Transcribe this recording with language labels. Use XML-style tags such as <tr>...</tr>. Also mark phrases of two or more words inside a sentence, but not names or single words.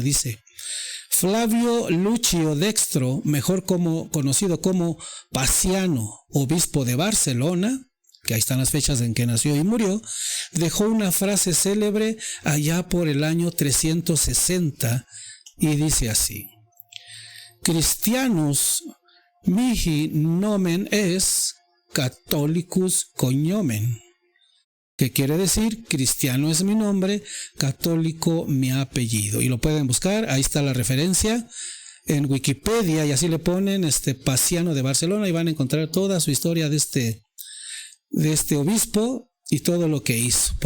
<es>Dice: Flavio Lucio Dextro, mejor conocido como Paciano, obispo de Barcelona, que ahí están las fechas en que nació y murió, dejó una frase célebre allá por el año 360 y dice así:</es> <la>Christianus mihi nomen es, Catholicus cognomen.</la> <es>Que quiere decir: cristiano es mi nombre, católico mi apellido. Y lo pueden buscar, ahí está la referencia en Wikipedia, y así le ponen Paciano de Barcelona y van a encontrar toda su historia de este obispo y todo lo que hizo.</es>